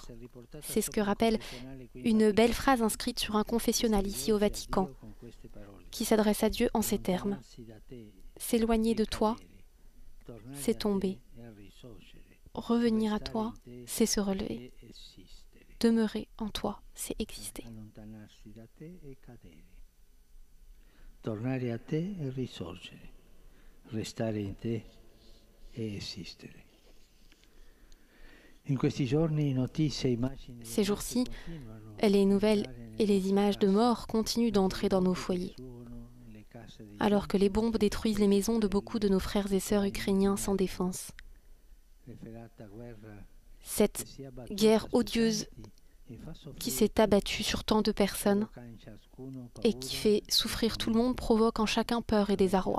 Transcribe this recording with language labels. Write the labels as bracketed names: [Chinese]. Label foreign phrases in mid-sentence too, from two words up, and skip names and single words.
[French] C'est ce que rappelle une belle phrase inscrite sur un confessionnal ici au Vatican, qui s'adresse à Dieu en ces termes. S'éloigner de toi, c'est tomber. Revenir à toi, c'est se relever. Demeurer en toi, c'est exister. [Italian] Tornare a te e risorgere, restare in te e esistere. In questi giorni notizie e immagini. [French] Ces jours-ci, les nouvelles et les images de mort continuent d'entrer dans nos foyers. Alors que les bombes détruisent les maisons de beaucoup de nos frères et sœurs ukrainiens sans défense. Cette guerre odieuse qui s'est abattue sur tant de personnes et qui fait souffrir tout le monde provoque en chacun peur et désarroi.